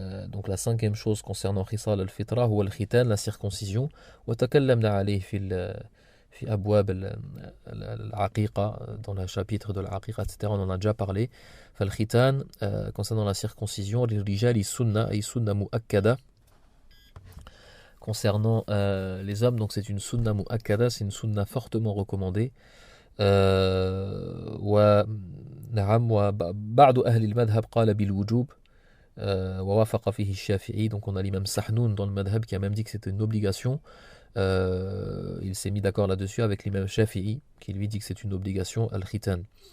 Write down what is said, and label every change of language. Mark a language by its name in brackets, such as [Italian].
[French] Donc la cinquième chose concernant [Arabic] خصال الفطرة هو الختان, [French] la circoncision. [Arabic] وتكلمنا عليه في أبواب العقيقة, [French] dans le chapitre de l'عقيقة, etc. On en a déjà parlé. [Arabic] فالختان [French] concernant la circoncision, [Arabic] للرجال سنة أي سنة مؤكدة. [French] Concernant les hommes, donc c'est une sunna mu'akkada, c'est une sunna fortement recommandée. [Arabic] ونعم. وبعض أهل المذهب قال بالوجوب ووافق فيه الشافعي. [French] Donc on a l'imam Sahnoun dans le madhab qui a même dit que c'était une obligation. Il s'est mis d'accord là-dessus avec l'imam Shafi'i qui lui dit que c'est une obligation, al-khitan.